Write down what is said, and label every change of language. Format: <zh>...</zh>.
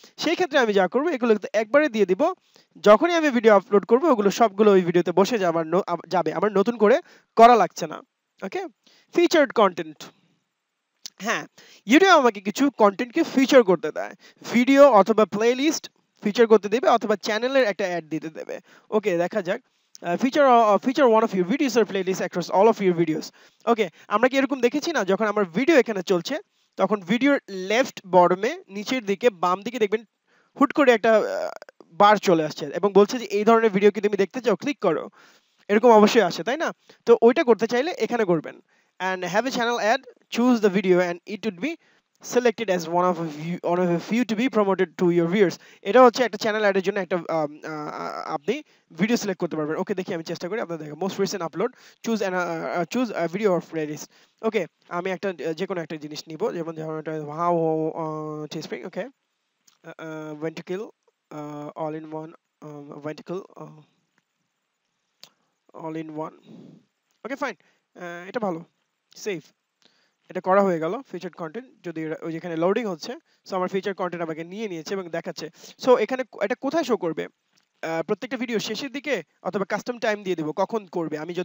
<bn>সেই ক্ষেত্রে আমি যা করব, এগুলো একবারে দিয়ে দিব। যখনই আমি ভিডিও আপলোড করব, ওগুলো সবগুলো ওই ভিডিওতে বসে যাবে, আমার নতুন করে করা লাগছে না। ওকে, ফিচার্ড কন্টেন্ট, হ্যাঁ, ইউটিউব আমাকে কিছু কন্টেন্টকে ফিচার করতে দেয়, ভিডিও অথবা প্লেলিস্ট ফিচার করতে দেবে, অথবা চ্যানেলের একটা অ্যাড দিতে দেবে। ওকে, দেখা যাক।</bn> <en>feature one of your videos or playlist across all of your videos.</en> <bn>ওকে, আমরা কি এরকম দেখেছি না, যখন আমার ভিডিও এখানে চলছে তখন ভিডিওর লেফট বটমে নিচের দিকে বাম দিকে দেখবেন হুট করে একটা বার চলে আসছে এবং বলছে যে এই ধরনের ভিডিও কি তুমি দেখতে চাও, ক্লিক করো, এরকম অবশ্যই আসে, তাই না? তো ওইটা করতে চাইলে এখানে করবেন,</bn> <en>and have a channel ad, choose the video and it would be selected as one of a few to be promoted to your viewers.</en> <bn>এটা হচ্ছে একটা চ্যানেল অ্যাডের জন্য একটা আপনি ভিডিও সিলেক্ট করতে পারবেন। ওকে, দেখি আমি চেষ্টা করি আপনাদের দেখা।</bn> <en>Most recent upload, choose video or playlist.</en> <bn>ওকে, আমি একটা যে কোনো একটা জিনিস নিব, যেমন ধরুন এটা how টিস্পিং।</bn> <en>Okay, when to kill all in one, when to kill all in one.</en> <bn>Okay, fine, এটা ভালো, সেফ, এটা করা হয়ে গেল। ফিচার্ড কন্টেন্ট, যদি ওই যেখানে লোডিং হচ্ছে, সো আমার ফিচার কন্টেন্ট আমাকে নিয়ে নিয়েছে এবং দেখাচ্ছে। সো এখানে এটা কোথায় শো করবে, প্রত্যেকটা ভিডিও শেষের দিকে, অথবা কাস্টম টাইম দিয়ে দেবো কখন করবে।</bn>